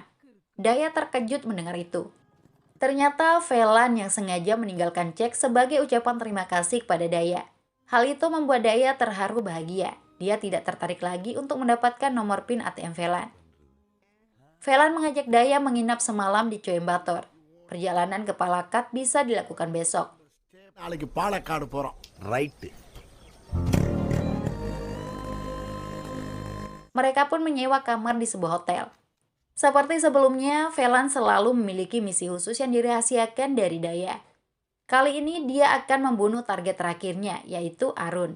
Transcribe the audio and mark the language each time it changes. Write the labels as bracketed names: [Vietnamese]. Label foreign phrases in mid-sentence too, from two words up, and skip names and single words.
[Indonesian] Daya terkejut mendengar itu. Ternyata Velan yang sengaja meninggalkan cek sebagai ucapan terima kasih kepada Daya. Hal itu membuat Daya terharu bahagia. Dia tidak tertarik lagi untuk mendapatkan nomor PIN ATM Velan. Velan mengajak Daya menginap semalam di Coimbatore. Perjalanan ke Palakat bisa dilakukan besok. [Tamil] நாளைக்கு பாலக்காடு போறோம். ரைட்டு. [Indonesian] Mereka pun menyewa kamar di sebuah hotel. Seperti sebelumnya, Velan selalu memiliki misi khusus yang dirahasiakan dari Daya. Kali ini dia akan membunuh target terakhirnya, yaitu Arun.